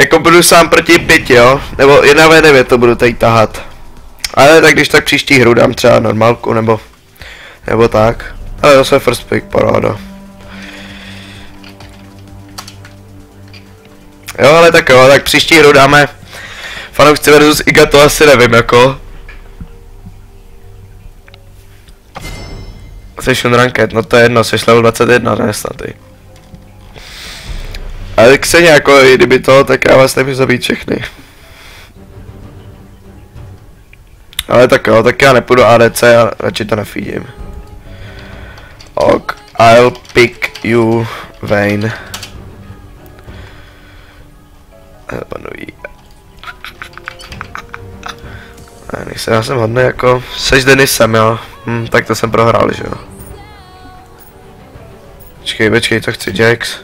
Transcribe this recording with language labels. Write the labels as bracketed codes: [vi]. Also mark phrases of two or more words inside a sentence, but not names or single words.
[cs] Jako budu sám proti 5, jo? Nebo 1v9 to budu tady tahat. Ale tak když tak příští hru dám třeba normálku, nebo tak. Ale zase [en] first pick, [cs] paráda. Jo, ale tak jo, tak příští hru dáme Fanoušci versus Iga, to asi nevím, jako. [en] Session ranked, [cs] no to je jedno, jsi level 21, ne snad ty. Ale Xenia, jako kdyby to, tak já vás nemůžu zabít všechny. Ale tak jo, tak já nepůjdu ADC a radši to nefídím. [en] Ok, I'll pick you, Vayne. [cs] Panují. Já jsem hodný jako, seš Denisem, jo. Tak to jsem prohrál, že jo. Počkej, co chci, Jax?